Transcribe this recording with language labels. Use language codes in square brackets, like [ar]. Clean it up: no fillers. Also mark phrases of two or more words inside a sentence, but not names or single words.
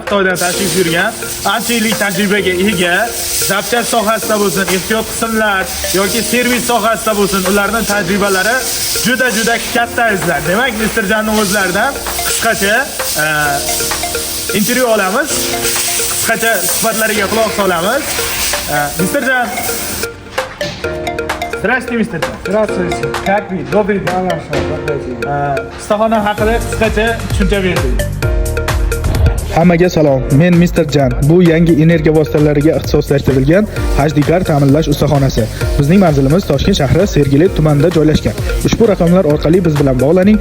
[uz] Xitoydan tashrif buyurgan, ancha yillik tajribaga ega. Zapchast sohasida bo'lsin, ehtiyot qismlar yoki servis sohasida bo'lsin, ularning tajribalari juda katta izlar. Demak, Mr. Janning o'zlaridan qisqacha intervyu olamiz. Qisqacha suhbatlariga quloq solamiz. Mr. [ru] Jan. Здравствуйте, мистер Jan. Здравствуйте. Как вы? Добрый день. [uz] Ustaxona haqida qisqacha tushuncha berdik. Hammaga salom. Men Mr. Jan. Bu yangi energiya vositalariga ixtisoslashtirilgan HD Car ta'minlash ustaxonasi. Bizning manzilimiz Toshkent shahri Sergeli tumanida joylashgan. Ushbu raqamlar orqali biz bilan bog'laning.